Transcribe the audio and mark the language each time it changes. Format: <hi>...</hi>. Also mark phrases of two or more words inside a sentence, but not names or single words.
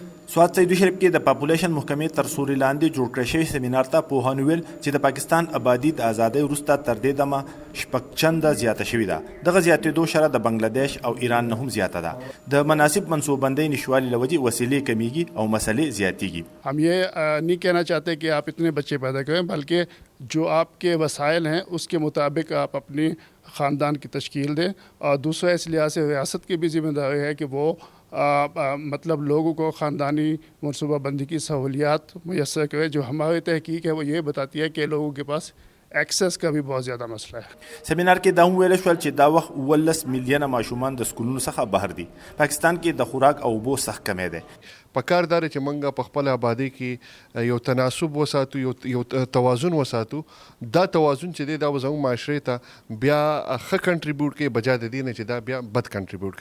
<ps>سوات سعیدو شریف کې د پاپولیشن محکمې تر سوري لاندې جوړ کړی شوی سیمینار ته پوهانو ویل چې د پاکستان آبادي د ازادۍ وروسته تر دې دمه شپږ چنده زیاته شوې ده. دغه زیاتېدو شره د بنګلادیش او ایران نه هم زیاته ده. د مناسب منصوببندۍ نشوالي له وجې وسیلې کمیږي او مسلې زیاتېږي.</ps> <ur>ہم یہ نہیں کہنا چاہتے کہ آپ اتنے بچے پیدا کریں، بلکہ جو آپ کے وسائل ہیں اس کے مطابق آپ اپنی خاندان کی تشکیل دیں. اور دوسرا اس لحاظ سے ریاست کی بھی ذمہ داری ہے کہ وہ مطلب لوگوں کو خاندانی منصوبہ بندی کی سہولیات میسر کرے. جو ہماری تحقیق ہے وہ یہ بتاتی ہے کہ لوگوں کے پاس ایکسیس کا بھی بہت زیادہ مسئلہ ہے.</ur> <ps>سیمینار کې دا هم ویل شول چې دا وخت 19 میلیونه ماشومان د سکولونو څخه بهر دي. پاکستان کې د خوراک او اوبو سخت کمی دی. پکار دار چې موږ په خپل آبادی کې یو تناسب وساتو، یو توازن وساتو. دا توازن چې دی دا زموږ معاشرې ته بیا ښه کنټریبیوټ کوي بجا د دې نه چې دا بیا بد کنټریبیوټ کوي.</ps>